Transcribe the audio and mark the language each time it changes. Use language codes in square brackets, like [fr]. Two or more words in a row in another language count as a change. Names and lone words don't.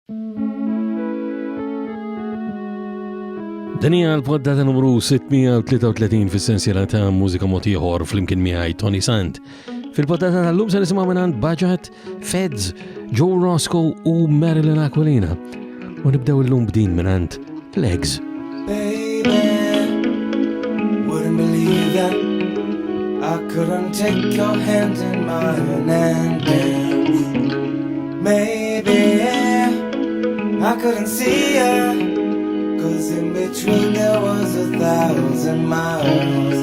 [mt] Dinja l-poddata numru 633 fis-sensiela ta' Mużika Mod Ieħor flimkien miegħi Toni Sant. Fil-poddata tal-lum se nisimgħu minn Budget, Feds, Joe Roscoe u Marilyn Aquilina. U nibdew illum b'din minn Legs. [en] Baby, wouldn't believe that I couldn't take your hand in mine and dance. Maybe I couldn't see ya. 'Cause in between there was 1,000 miles.